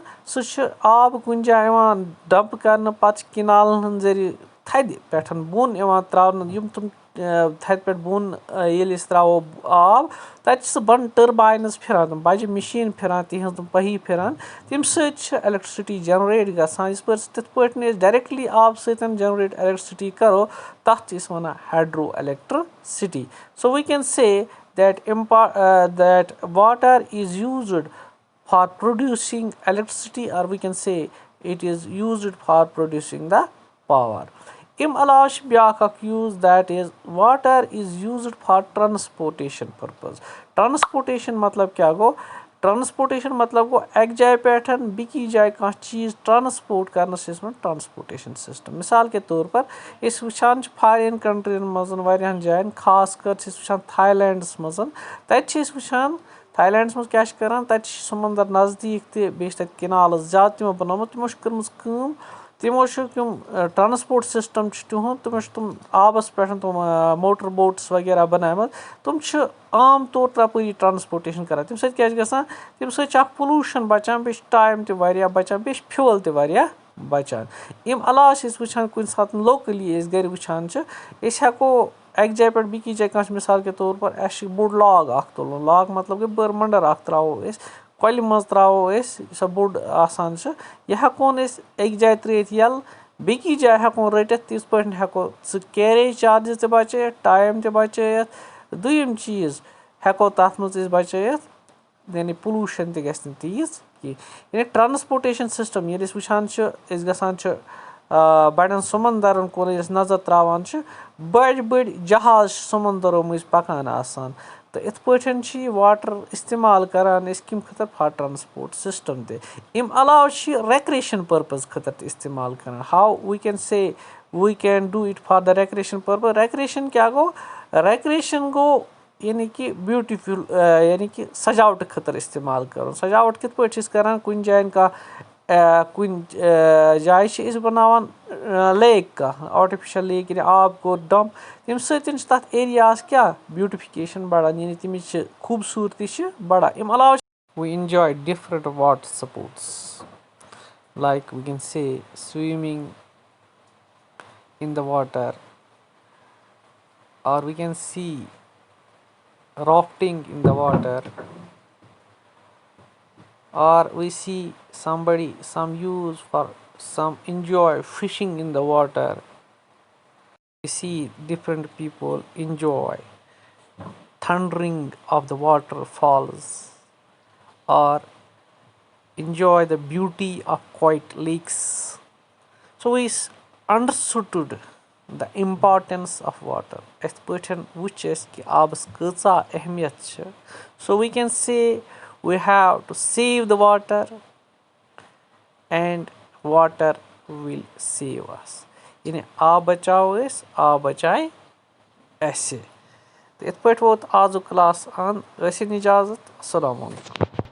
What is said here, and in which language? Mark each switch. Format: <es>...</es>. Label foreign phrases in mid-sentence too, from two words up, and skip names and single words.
<ks>سُہ چھُ آب کُنہِ جایہِ یِوان ڈمپ کرنہٕ پتہٕ چھِ کِنالن ہٕنٛدۍ ذٔریعہٕ تھدِ پٮ۪ٹھ بۄن یِوان تراونہٕ یِم تِم تھدِ پٮ۪ٹھ بۄن ییٚلہِ أسۍ تراوو آب تتہِ چھِ سُہ بۄنہٕ ٹٔرباینٕز پھران تِم بجہِ مِشیٖن پھران تِہنٛز تِم پہی پھران تمہِ سۭتۍ چھِ الیکٹرسٹی جنریٹ گژھان تِتھ پٲٹھۍ أسۍ ڈایریکٹلی آب سۭتۍ</ks> <en>generate electricity</en> <ks>کرو تتھ چھِ أسۍ ونان</ks> <en>hydro electricity. so we can say that water is used for producing electricity or we can say it is used for producing the power.</en> <ks>امہِ علاوٕ چھِ بیاکھ اکھ</ks> <en>use that is water is used for transportation purpose.</en> <ks>ٹرانسپوٹیشن مطلب کیٛاہ گوٚو ٹرانسپوٹیشن مطلب گوٚو اکہِ جایہِ پٮ۪ٹھ بیٚکِس جایہِ کانٛہہ چیٖز ٹرانسپوٹ کرنس چھِ أسۍ ونان</ks> <en>transportation system.</en> <ur>مثال کے طور پر</ur> <ks>أسۍ وٕچھان چھِ</ks> <en>foreign countries</en> <ks>منٛز واریاہن جاین خاص کر چھِ أسۍ وٕچھان تھاے لینڈس منٛز تتہِ چھِ أسۍ وٕچھان تھاے لینڈس منٛز کیٛاہ چھِ کران تتہِ چھِ سمندر نزدیٖک تہِ بیٚیہِ چھِ تتہِ کِنالٕز زیادٕ تِمو بنومُت تِمو چھِ کٔرمٕژ کٲم تِمو چھُ یِم</ks> <en>transport system</en> <ks>چھُ تِہُنٛد تِمو چھِ تِم آبس پٮ۪ٹھ تِم</ks> <en>motor boats</en> <ks>وغیرہ بنایمژ تِم چھِ عام طور تپٲری ٹرانسپوٹیشن کران. تمہِ سۭتۍ کیٛاہ چھِ گژھان تمہِ سۭتۍ چھُ اکھ پلوٗشن بچان بیٚیہِ چھُ ٹایم تہِ واریاہ بچان بیٚیہِ چھُ فیول تہِ واریاہ بچان. امہِ علاوٕ چھِ أسۍ وٕچھان کُنہِ ساتہٕ لوکلی أسۍ گرِ وٕچھان چھِ أسۍ ہٮ۪کو اکہِ جایہِ پٮ۪ٹھ بیٚکِس جایہِ کانٛہہ</ks> <ur>مثال کے طور پر</ur> <ks>اسہِ چھُ بوٚڑ لاگ اکھ تُلُن لاگ مطلب گوٚو بٔر مٔنٛڈر اکھ تراوو أسۍ کۄلہِ منٛز تراوو أسۍ یُس سا بوٚڑ آسان چھُ یہِ ہٮ۪کہون أسۍ أکۍ جایہِ ترٲیِتھ یَلہٕ بیٚکِس جایہِ ہٮ۪کون رٔٹِتھ تِتھ پٲٹھۍ ہٮ۪کو سُہ</ks> <en>carriage charges</en> <ks>تہِ بچٲیِتھ ٹایم تہِ بچٲیِتھ. دوٚیِم چیٖز ہٮ۪کو تتھ منٛز أسۍ بچٲیِتھ یعنی پلوٗشن تہِ گژھِ نہٕ تیٖژ کینٛہہ یعنی</ks> <en>transportation system</en> <ks>ییٚلہِ أسۍ وٕچھان چھِ أسۍ گژھان چھِ بَڑٮ۪ن سمنٛدرَن کُن ییٚلہِ أسۍ نظر ترٛاوان چھِ بٔڑۍ بٔڑۍ جہاز چھِ سمنٛدرو مٔنٛزۍ پَکان آسان تہٕ یِتھ پٲٹھۍ چھِ یہِ واٹَر اِستعمال کَران أسۍ کَمہِ خٲطرٕ</ks> <en>for transport system</en> <ks>تہِ اَمہِ علاوٕ چھِ یہِ</ks> <en>recreation purpose</en> <ks>خٲطرٕ تہِ اِستعمال کَران</ks> <en>how we can say we can do it for the recreation purpose</en> <ks>رٮ۪کریشَن کیٛاہ گوٚو رٮ۪کریشَن گوٚو یعنی کہِ بیوٗٹِفُل یعنی کہِ سجاوٹہٕ خٲطرٕ اِستعمال کَرُن سجاوٹ کِتھ پٲٹھۍ چھِ أسۍ کَران کُنہِ جایَن کانٛہہ کُنہِ جایہِ چھِ أسۍ بَناوان لیک کانٛہہ</ks> <en>artificial lake</en> <ks>یعنی آب کوٚر ڈَمپ تَمہِ سۭتۍ چھِ تَتھ ایریاہَس کیٛاہ بیوٗٹِفِکیشَن بَڑان یعنی تَمِچ چھِ خوٗبصوٗرتی چھِ بَڑان اَمہِ علاوٕ چھِ</ks> <en>we enjoy different water sports like we can see swimming in the water or we can see rafting in the water or we see some use for some enjoy fishing in the water we see different people enjoy thundering of the waterfalls or enjoy the beauty of quiet lakes so we understood the importance of water</en> <ks>یِتھ پٲٹھۍ وٕچھ اَسہِ کہِ آبَس کۭژاہ اہمیت چھِ</ks> <en>so we can say we have to save the water and water will save us</en> <ks>یعنی آب بَچاوو أسۍ آب بَچاے اَسہِ تہٕ یِتھ پٲٹھۍ ووت آزُک کلاس ٲسِن اِجازت اَسَلامُ علیکُم</ks>